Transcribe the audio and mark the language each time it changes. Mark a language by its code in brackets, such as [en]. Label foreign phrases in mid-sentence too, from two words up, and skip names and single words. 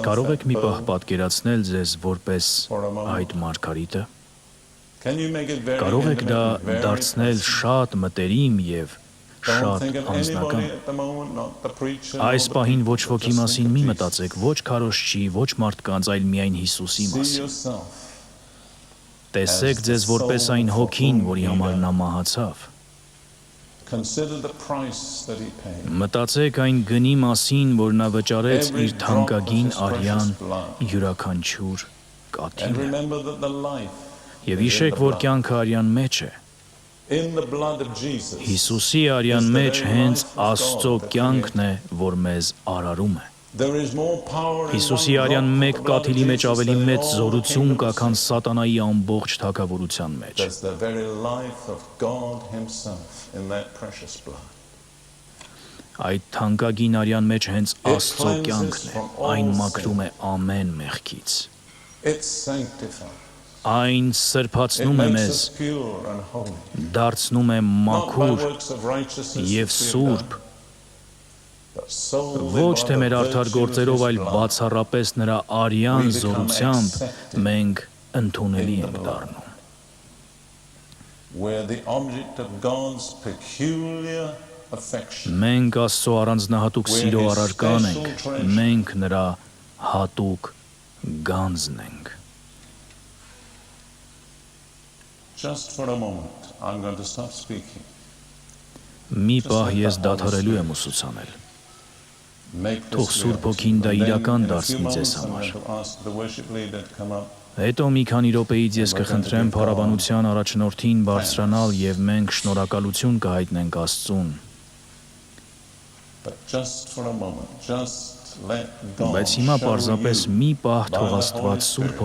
[hy] Կարող եք [en] that [hy] մի պահ [en] pearl [hy] պատկերացնել ձեզ որպես [en] for a moment? [hy] այդ մարգարիտը։ [en] Can you make it very [hy] Կարող եք դա [en] intimate and very [hy] դարձնել [en] personal? [hy] շատ մտերիմ եւ [en] Don't [hy] շատ [en] think of [hy] անձնական։ [en] anybody at the moment, not the preacher, [hy] Այս [en] nor the [hy] պահին ոչ [en] people, [hy] ոքի [en] just [hy] մասին [en] think [hy] մի [en] of [hy] մտածեք, [en] Jesus. [hy] ոչ քարոզչի, ոչ մարդկանց, այլ միայն Հիսուսի [en] See [hy] մասին։ [en] yourself [hy] Տեսեք ձեզ որպես այն հոգին, որի համար նա մահացավ։ [en] Consider the price that he paid. [hy] Մտածեք այն գնի մասին, որ նա վճարեց [en] Every [hy] իր [en] drop of [hy] թանկագին [en] his [hy] արյան [en] precious blood. [hy] յուրաքանչյուր [en] And [hy] կաթիլը։ [en] remember that the life [hy] Եվ [en] is in [hy] հիշեք, [en] the [hy] որ [en] blood. [hy] կյանքը արյան մեջ է։ [en] In the blood of Jesus. [hy] Հիսուսի արյան մեջ հենց Աստծո կյանքն է, որ մեզ արարում է։ [en] There is more power in [hy] Հիսուսի [en] one [hy] արյան [en] drop of [hy] մեկ [en] the blood of [hy] կաթիլի մեջ [en] Jesus [hy] ավելի [en] than in [hy] մեծ [en] all the [hy] զորություն [en] kingdoms [hy] կա, [en] of [hy] քան սատանայի ամբողջ թագավորության մեջ։ [en] There's the very life of God himself in that precious blood. [hy] Այդ թանկագին արյան մեջ հենց Աստծո կյանքն է, այն մաքրում է ամեն մեղքից։ [en] It sanctifies. [hy] Այն [en] It [hy] սրբացնում է [en] makes [hy] մեզ, [en] us pure and holy. [hy] դարձնում է [en] Not by [hy] մաքուր [en] works of righteousness [hy] եւ [en] which we have [hy] սուրբ, [en] done, but solely [hy] ոչ [en] by [hy] թե [en] the [hy] մեր արդար [en] virtue of [hy] գործերով, [en] his [hy] այլ [en] blood. [hy] բացառապես նրա արյան [en] We become [hy] զորությամբ [en] accepted [hy] մենք ընդունելի [en] in the [hy] ենք [en] blood. [hy] դառնում։ [en] We're the object of God's peculiar affection. [hy] Մենք Աստծո առանձնահատուկ սիրո առարկան ենք, մենք նրա հատուկ գանձն ենք։ [en] Just for a moment, I'm going to stop speaking. [hy] Մի պահ ես դադարելու եմ ուսուցանել։ [en] Make [hy] Թող [en] this [hy] Սուրբ [en] reality. [hy] Հոգին դա [en] And then [hy] իրական [en] in a few [hy] դարձնի ձեզ [en] moments, I'm [hy] համար։ [en] going to ask the worship leader to come up. [hy] Հետո մի քանի րոպեից ես կխնդրեմ փառաբանության առաջնորդին բարձրանալ եւ մենք շնորհակալություն կհայտնենք Աստծուն։ [en] But just for a moment, just let God [hy] Բայց հիմա [en] show [hy] պարզապես [en] you [hy] մի պահ [en] by [hy] թող [en] the [hy] Աստված [en] Holy [hy] Սուրբ [en] Spirit